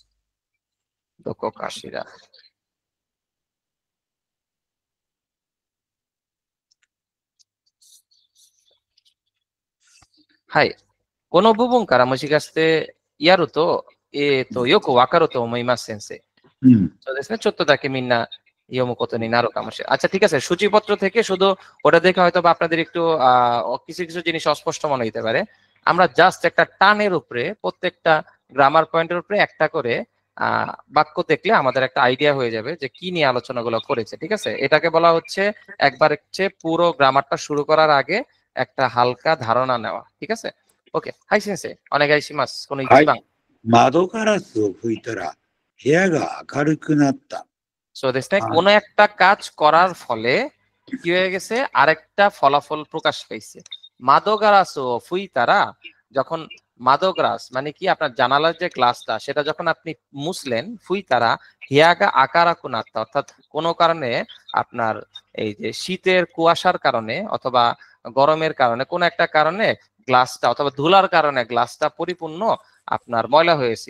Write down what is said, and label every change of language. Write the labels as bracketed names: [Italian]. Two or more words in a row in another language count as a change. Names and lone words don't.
[Japanese] どこかしら。はい。この部分からもしかしてやると、よくわかると思います、先生。そうですね。ちょっとだけみんな読むことになるかもしれない。 [Bangla] আচ্ছা ঠিক আছে, সূচিপত্র থেকে শুধু ওটা দেখে হয়তো বা আপনাদের একটু কিছু কিছু জিনিস অস্পষ্ট মনে হতে পারে। আমরা জাস্ট একটা টানের উপরে প্রত্যেকটা [English] grammar point's [Bangla] উপরে একটা করে বাক্য দেখলে আমাদের একটা আইডিয়া হয়ে যাবে যে কি নিয়ে আলোচনাগুলো করেছে। ঠিক আছে, এটাকে বলা হচ্ছে একবার হচ্ছে পুরো গ্রামারটা শুরু করার আগে একটা হালকা ধারণা নেওয়া। ঠিক আছে, ওকে। [Japanese] はい先生、お願いします。この1番? 窓ガラスを拭いたら部屋が明るくなった。 [Bangla] そうですね。কোনো একটা কাজ করার ফলে কি হয়ে গেছে, আরেকটা ফলাফল প্রকাশ পেয়েছে। [Japanese] 窓ガラスを拭いたら, [Bangla] যখন মাদোগ্রাস মানে কি আপনার জানালার যে গ্লাসটা সেটা যখন আপনি মুছলেন, [Japanese] 拭いたら部屋が明るくなった, [Bangla] অর্থাৎ কোনো কারণে আপনার এই যে শীতের কুয়াশার কারণে অথবা গরমের কারণে কোনো একটা কারণে গ্লাসটা অথবা ধুলার কারণে গ্লাসটা পরিপূর্ণ আপনার ময়লা হয়েছিল।